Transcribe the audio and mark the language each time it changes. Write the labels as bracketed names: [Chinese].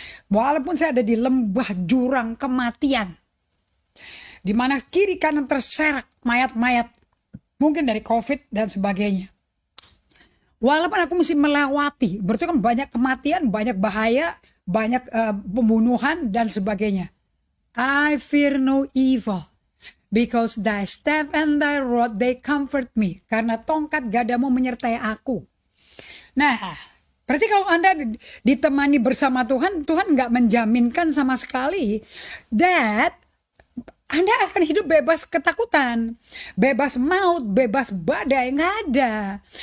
[Indonesian] Walaupun saya ada di lembah jurang kematian, di mana kiri kanan terserak mayat-mayat, mungkin dari COVID dan sebagainya. Walaupun aku mesti melewati, berarti kan banyak kematian, banyak bahaya, banyak pembunuhan dan sebagainya. [English] I fear no evil, because thy staff and thy rod they comfort me. [Indonesian] Karena tongkat gadamu menyertai aku. Nah, berarti kalau Anda ditemani bersama Tuhan, Tuhan nggak menjaminkan sama sekali that Anda akan hidup bebas ketakutan, bebas maut, bebas badai, nggak ada.